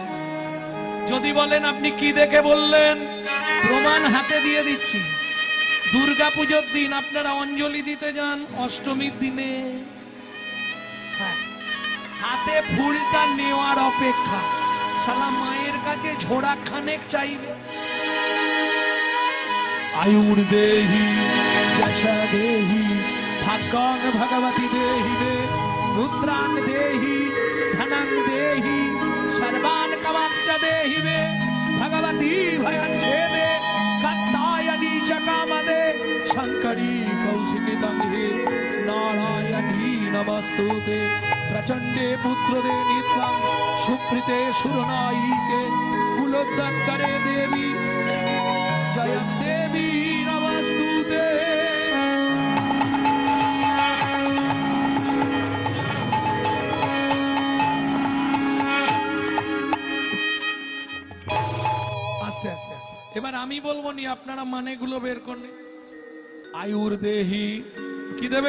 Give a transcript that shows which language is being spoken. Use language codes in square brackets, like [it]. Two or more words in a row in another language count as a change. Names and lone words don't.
[bn] যদি বলেন আপনি কি দেখে বললেন, প্রমাণ হাতে দিয়ে দিচ্ছি। দুর্গা পুজোর দিন আপনারা অঞ্জলি দিতে যান, অষ্টমীর দিনে হাতে ফুলটা নেওয়ার অপেক্ষা শালা মায়ের কাছে ঝোড়া খানেক চাইবে। [sa] आयुर्देहि यशा देहि भाग्यं भगवती देहि मे पुत्रान् देहि धनं देहि सर्वान् कामांश्च देहि मे भगवती भयच्छेदे कात्यायनी च कामदे शंकरी कौशिकी तंगे नारायणी नमस्तुते प्रचंडे पुत्रदे नित्यं सुप्रीते सुरनायिके कुलोद्धारे देवी जयं देवी नमस्तुते। [bn] আস্তে আস্তে আস্তে এবার আমি বলবো নি, আপনারা মানেগুলো বের করলে। [sa] आयुर् देहि [bn] কি দেবে?